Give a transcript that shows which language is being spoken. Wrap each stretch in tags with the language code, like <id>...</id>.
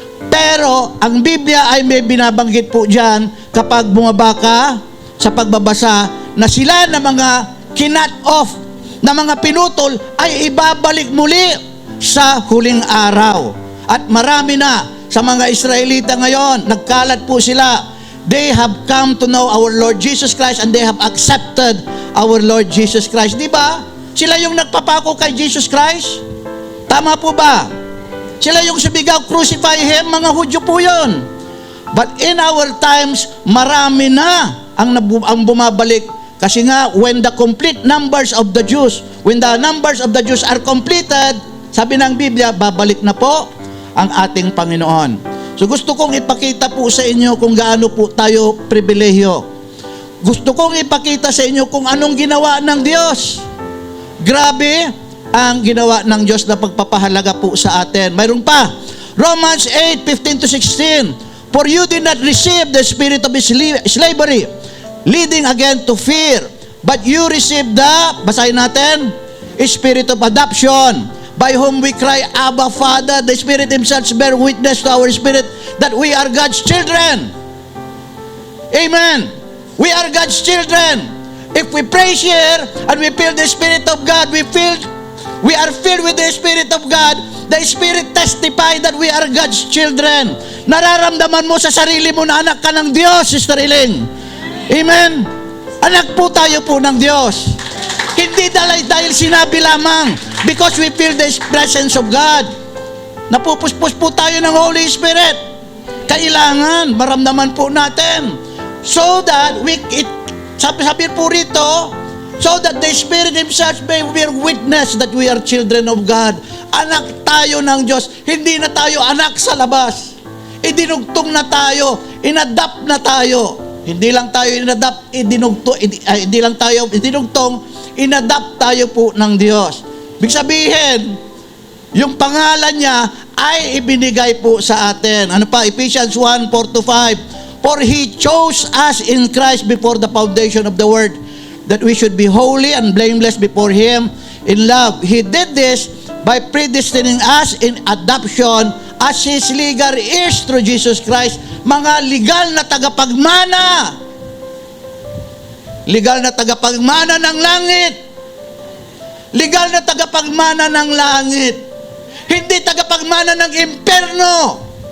<tl>Pero ang Biblia ay may binabanggit po dyan kapag bumaba ka sa pagbabasa na sila na mga kinut off, na mga pinutol ay ibabalik muli sa huling araw. At marami na sa mga Israelita ngayon, nagkalat po sila.</tl> <en>They have come to know our Lord Jesus Christ and they have accepted our Lord Jesus Christ.</en> <tl>Di ba? Sila yung nagpapako kay Jesus Christ. Tama po ba? Sila yung sumigaw,</tl> <en>crucify Him,</en> <tl>mga Hudyo po yun.</tl> <en>But in our times,</en> <tl>marami na ang bumabalik. Kasi nga,</tl> <en>when the complete numbers of the Jews, when the numbers of the Jews are completed,</en> <tl>sabi ng Biblia, babalik na po ang ating Panginoon. So gusto kong ipakita po sa inyo kung gaano po tayo pribilehiyo. Gusto kong ipakita sa inyo kung anong ginawa ng Diyos. Grabe ang ginawa ng Diyos na pagpapahalaga po sa atin. Mayroon pa, Romans 8:15-16.</tl> <en>For you did not receive the spirit of slavery, leading again to fear, but you received the,</en> <tl>basahin natin,</tl> <en>spirit of adoption, by whom we cry, Abba, Father. The Spirit Himself bear witness to our spirit that we are God's children. Amen. We are God's children. If we pray here and we feel the Spirit of God, we are filled with the Spirit of God. The Spirit testify that we are God's children.</en> <tl>Nararamdaman mo sa sarili mo na anak ka ng Diyos, Sister Iling. Amen. Anak po tayo po ng Diyos. Hindi dahil sinabi lamang,</tl> <en>because we feel the presence of God.</en> <tl>Napupuspos po tayo ng Holy Spirit. Kailangan maramdaman po natin.</tl> <en>So that</en> <tl>sabi po rito,</tl> <en>so that the Spirit Himself may bear witness that we are children of God.</en> <tl>Anak tayo ng Diyos. Hindi na tayo anak sa labas. Idinugtong na tayo. Inadapt na tayo. Hindi lang tayo inadapt, hindi lang tayo idinugtong, inadapt tayo po ng Diyos. Ibig sabihin, yung pangalan niya ay ibinigay po sa atin. Ano pa? Ephesians 1:4-5.</tl> <en>For He chose us in Christ before the foundation of the world, that we should be holy and blameless before Him in love. He did this by predestining us in adoption as His legal heirs through Jesus Christ.</en> <tl>Mga legal na tagapagmana. Legal na tagapagmana ng langit. Legal na tagapagmana ng langit. Hindi tagapagmana ng impyerno.</tl>